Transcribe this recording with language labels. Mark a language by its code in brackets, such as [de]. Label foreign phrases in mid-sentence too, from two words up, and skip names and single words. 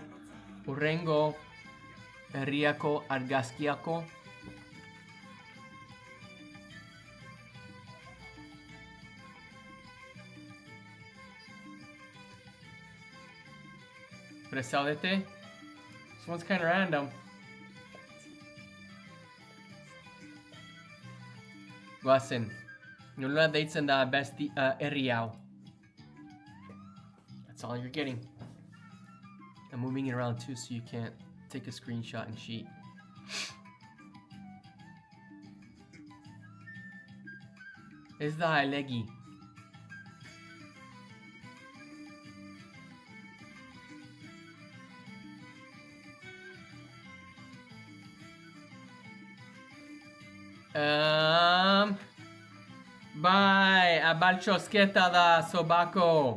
[eu] Urrengo herriako argazkiako. Prest zaudete? [en] This one's kind of random. [eu] Goazen. Nola deitzen da besti herri hau. [en] That's all you're getting. I'm moving it around too so you can't take a screenshot and cheat. [eu] Ez da elegi. Bai, abaltxosketa da, Sobako.